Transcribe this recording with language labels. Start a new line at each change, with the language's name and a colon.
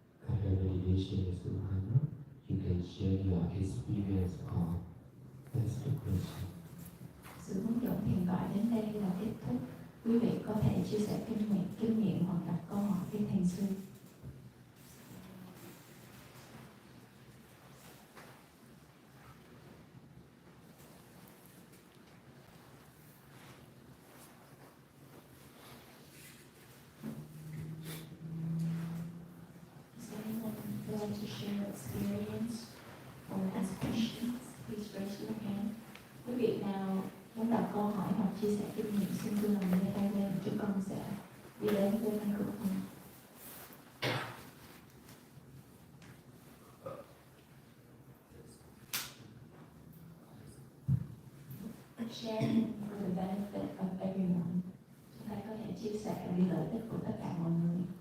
English: After meditation is over, you can share your experience or ask the question.
Vietnamese: Sự hướng dẫn hiện tại đến đây là kết thúc. Quý vị có thể chia sẻ kinh nghiệm hoặc đặt câu hỏi với Thầy sư.
English: Does anyone like to share experience or ask questions? Please raise your hand.
Vietnamese: Quý vị nào muốn đặt câu hỏi hoặc chia sẻ kinh nghiệm xin vui lòng giơ tay lên, chúng con sẽ đi đến với microphone.
English: Sharing for the benefit of everyone.
Vietnamese: Chúng ta có thể chia sẻ vì lợi ích của tất cả mọi người.